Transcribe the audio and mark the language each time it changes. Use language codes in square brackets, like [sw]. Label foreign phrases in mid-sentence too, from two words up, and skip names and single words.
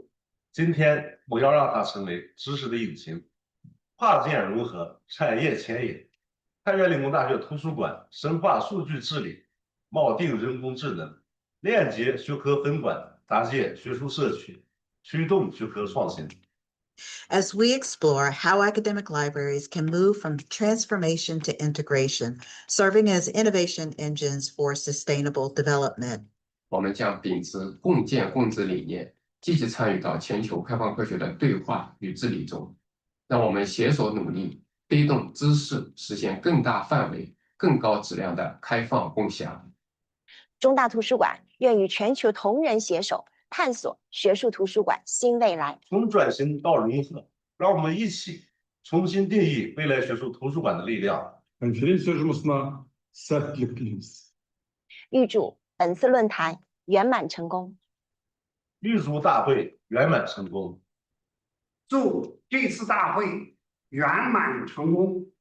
[zh] 今天我要让它成为知识的引擎，跨界融合，产业牵引。太原理工大学图书馆深化数据治理，锚定人工智能，链接学科分管，搭建学术社区，驱动学科创新。 [en] As we explore how academic libraries can move from transformation to integration, serving as innovation engines for sustainable development. [zh] 我们将秉持共建共治理念，积极参与到全球开放科学的对话与治理中，让我们携手努力，推动知识实现更大范围、更高质量的开放共享。中大图书馆愿与全球同仁携手，探索学术图书馆新未来。从转型到融合，让我们一起重新定义未来学术图书馆的力量。 [kk] Конференция жұмысына сәттілік тілейміз. [zh] 预祝本次论坛圆满成功。预祝大会圆满成功。祝这次大会圆满成功。